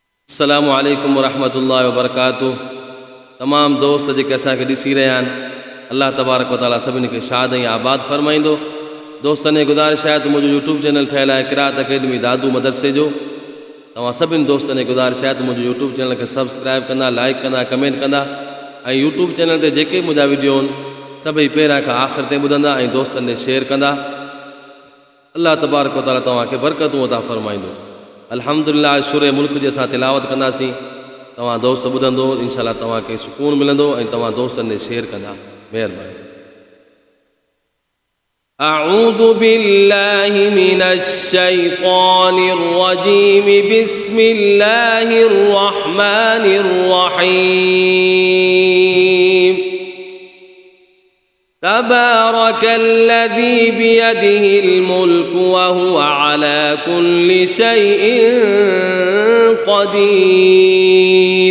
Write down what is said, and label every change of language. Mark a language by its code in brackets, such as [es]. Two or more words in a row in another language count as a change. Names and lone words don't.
[ar] السلام عليكم ورحمة الله وبركاته. [sd] तमाम दोस्त जेके असांखे ॾिसी रहिया आहिनि, [ar] الله تبارك وتعالى [sd] सभिनी खे शाद ऐं आबाद फरमाईंदो। दोस्तनि जी गुज़ारिश आहे त मुंहिंजो यूट्यूब चैनल ठहियलु आहे क़िराअत अकेडमी दादू मदरसे जो। तव्हां सभिनी दोस्तनि जी गुज़ारिश आहे त मुंहिंजो यूट्यूब चैनल खे सब्सक्राइब कंदा, लाइक कंदा, कमेंट कंदा ऐं यूट्यूब चैनल ते जेके मुंहिंजा वीडियो आहिनि सभई पहिरियां खां आख़िर ताईं ॿुधंदा ऐं दोस्तनि ॾे शेयर कंदा। [ar] الله تبارك وتعالى [sd] तव्हांखे बरकतूं अता फरमाईंदो। अल्हम्दुलिल्लाह सूरे मुल्क जी असां तिलावत कंदासीं, तव्हां दोस्त ॿुधंदो, इंशाअल्लाह तव्हांखे सुकून मिलंदो ऐं तव्हां दोस्तनि ॾे शेयर कंदा। महिरबानी। [ar] أعوذ بالله من الشيطان الرجيم، بسم الله الرحمن الرحيم. تبارك الذي بيده الملك وهو على كل شيء قدير.